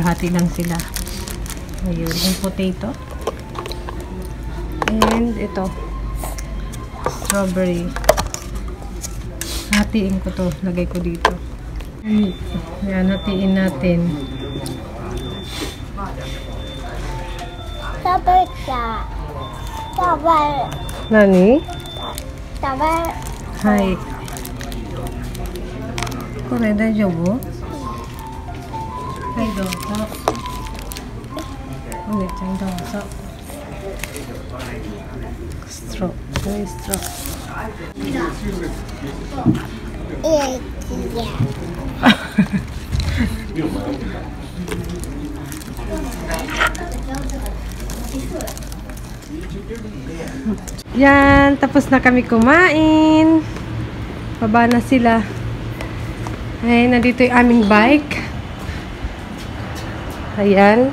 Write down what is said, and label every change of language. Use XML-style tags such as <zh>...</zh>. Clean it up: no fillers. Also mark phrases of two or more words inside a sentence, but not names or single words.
<tl>Hati lang sila. Ayun, yung potato. And ito. Strawberry. Hatiin ko to. Lagay ko dito. Ayan, hatiin natin. Sabar ka. Sabar.</tl> <ja>Nani?</ja> <tl>Sabar.</tl> <ja>Hi. これ大丈夫？はい、どうぞ。お姉ちゃんどうぞ。ストロー、ストロー。</ja> <tl>Yan, tapos na kami kumain. Baba na sila. Ay, nandito yung aming bike. Ayan.</tl>